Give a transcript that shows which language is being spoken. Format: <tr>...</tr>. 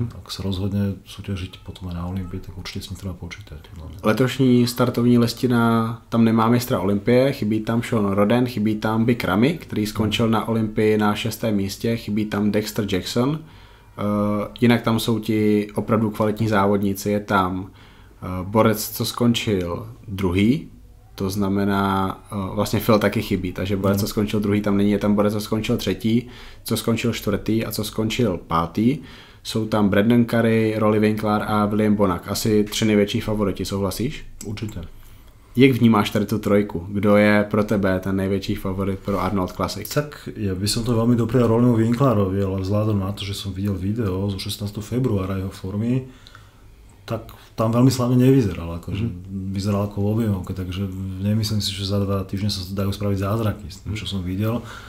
<sk>Ak sa rozhodne súťažiť potom aj na Olympii, tak určite s ním treba počítať.</sk> <cs>Letošní startovní listina, tam nemá mistra Olympie, chybí tam Sean Roden, chybí tam Big Ramy, který skončil na Olympii na 6. místě, chybí tam Dexter Jackson, jinak tam jsou ti opravdu kvalitní závodníci, je tam borec, co skončil druhý, to znamená, vlastně Phil taky chybí, takže borec, co skončil druhý, tam není, je tam borec, co skončil třetí, co skončil čtvrtý a co skončil pátý. Jsou tam Brandon Curry, Rolly Winkler a William Bonac. Asi 3 největší favoriti, souhlasíš?</cs> <sk>Určite.</sk> <cs>Jak vnímáš tady tu trojku? Kdo je pro tebe ten největší favorit pro Arnold Classic?</cs> <sk>Tak ja by som to veľmi doprial Rollymu Winklerovi, ale vzhľadom na to, že som videl video zo 16. februára jeho formy, tak tam veľmi slavne nevyzeral, akože vyzeral ako v objemovke, takže nemyslím si, že za 2 týždne sa dajú spraviť zázraky s tým, čo som videl.</sk>